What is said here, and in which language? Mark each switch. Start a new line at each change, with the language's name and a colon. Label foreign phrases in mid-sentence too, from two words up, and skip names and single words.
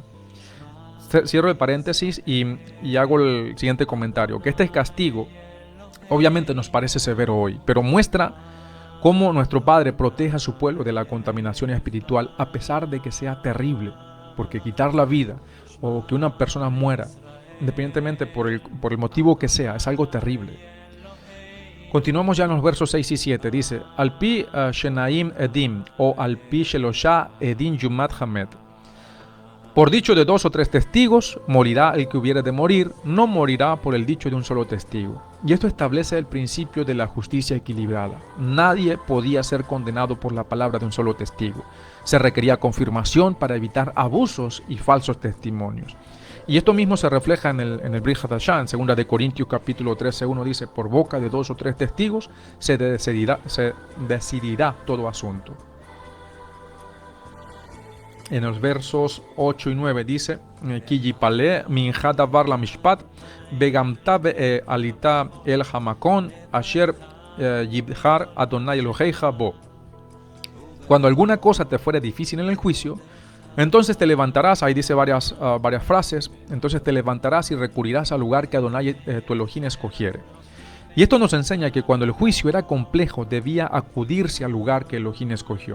Spanish: Cierro el paréntesis y hago el siguiente comentario, que este castigo obviamente nos parece severo hoy, pero muestra cómo nuestro Padre protege a su pueblo de la contaminación espiritual a pesar de que sea terrible, porque quitar la vida o que una persona muera, independientemente por el motivo que sea, es algo terrible. Continuamos ya en los versos 6 y 7, dice,
Hebrew: על פי שנים עדים או על פי שלשה עדים יומת המת.
Spanish: Por dicho de 2 o 3 testigos, morirá el que hubiere de morir, no morirá por el dicho de un solo testigo. Y esto establece el principio de la justicia equilibrada. Nadie podía ser condenado por la palabra de un solo testigo. Se requería confirmación para evitar abusos y falsos testimonios. Y esto mismo se refleja en el Brit Hadashah, en 2 de Corintios capítulo 13:1 dice, por boca de 2 o 3 testigos se decidirá todo asunto. En los versos 8 y 9 dice,
Hebrew: כי יפלא ממך דבר למשפט, וקמת ועלית אל המקום, אשר יבחר אדני אלהיך בו.
Spanish: Cuando alguna cosa te fuere difícil en el juicio, entonces te levantarás, ahí dice varias frases, entonces te levantarás y recurrirás al lugar que Adonai tu Elohim escogiere. Y esto nos enseña que cuando el juicio era complejo, debía acudirse al lugar que Elohim escogió.